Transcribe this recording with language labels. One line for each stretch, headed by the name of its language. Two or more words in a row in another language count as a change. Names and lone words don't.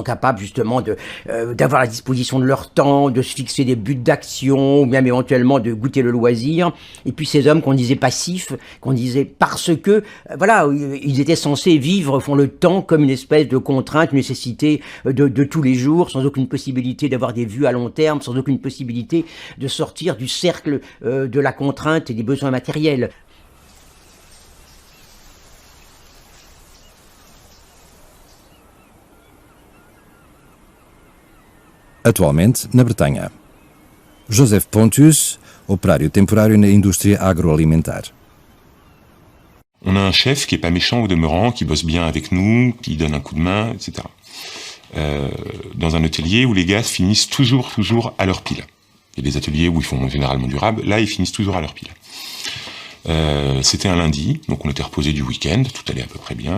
French: capables justement d'avoir la disposition de leur temps, de se fixer des buts d'action, ou même éventuellement de goûter le loisir, et puis ces hommes qu'on disait passifs, qu'on disait parce que, voilà, ils étaient censés vivre au fond le temps comme une espèce de contrainte, une nécessité de tous les jours, sans aucune possibilité d'avoir des vues à long terme, sans aucune possibilité de sortir du cercle de la contrainte et des besoins matériels.
Portuguese: Atualmente, na Bretanha. Joseph Pontius, operário temporário na indústria agroalimentar.
French: On a un chef qui est pas méchant au demeurant, qui bosse bien avec nous, qui donne un coup de main, etc. Dans un atelier où les gaz finissent toujours à leur pile. Il y a des ateliers où ils font généralement du rab, là ils finissent toujours à leur pile. C'était un lundi, donc on était reposé du week-end, tout allait à peu près bien.